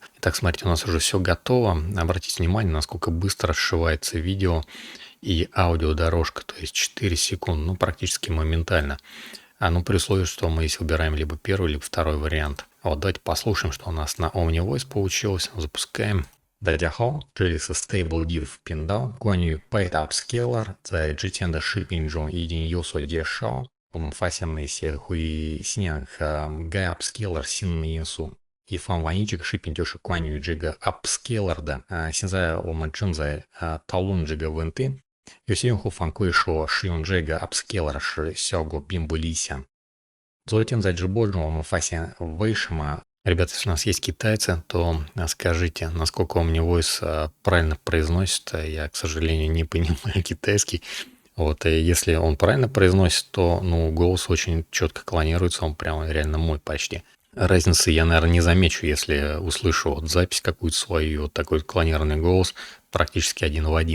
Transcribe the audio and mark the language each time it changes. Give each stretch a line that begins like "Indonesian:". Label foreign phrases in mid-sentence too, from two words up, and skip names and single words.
Russian: Итак, смотрите, у нас уже все готово. Обратите внимание, насколько быстро сшивается видео и аудиодорожка, то есть 4 секунды, ну, практически моментально. Ну, при условии, что мы здесь выбираем либо первый, либо второй вариант. Вот давайте послушаем, что у нас на OmniVoice получилось. Запускаем.
Chinese: 大家好，这里是 Stable Diff 频道。关于 Byte Upscaler，在之前的视频中已经有所介绍。我们发现了一些会影响Byte Upscaler 性能的因素。以防万一，这个视频就是关于这个 Upscaler 的。现在我们正在讨论这个问题。有些用户反馈说，使用这个 Upscaler 时效果并不理想。昨天在直播中我们发现为什么
Russian: Ребята, если у нас есть китайцы, то скажите, насколько OmniVoice правильно произносит. Я, к сожалению, не понимаю китайский. Вот, и если он правильно произносит, то, ну, голос очень четко клонируется, он прямо реально мой почти. Разницы я, наверное, не замечу, если услышу вот запись какую-то свою, вот такой клонированный голос, практически один в один.